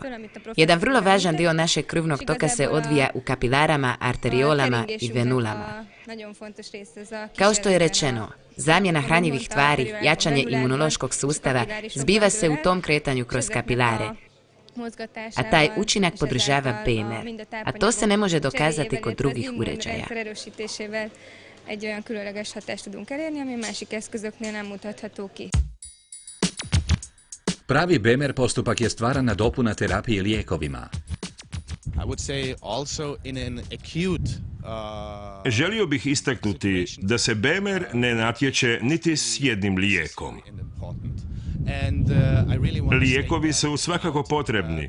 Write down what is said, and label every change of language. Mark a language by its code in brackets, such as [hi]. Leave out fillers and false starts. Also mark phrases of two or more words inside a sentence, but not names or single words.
[hr] Jedan vrlo važan dio našeg krvnog toka se odvija u kapilarama, arteriolama i venulama. Kao što je rečeno, zamjena hranjivih tvari, jačanje imunološkog sustava zbiva se u tom kretanju kroz kapilare, a taj učinak podržava BEMER, a to se ne može dokazati kod drugih uređaja. [hu] Egy olyan különleges hatást tudunk elérni, ami másik eszközöknél nem mutatható ki. [hr] Pravi BEMER postupak je stvarana dopuna terapije lijekovima. Želio bih istaknuti da se BEMER ne natječe niti s jednim lijekom. Lijekovi su svakako potrebni.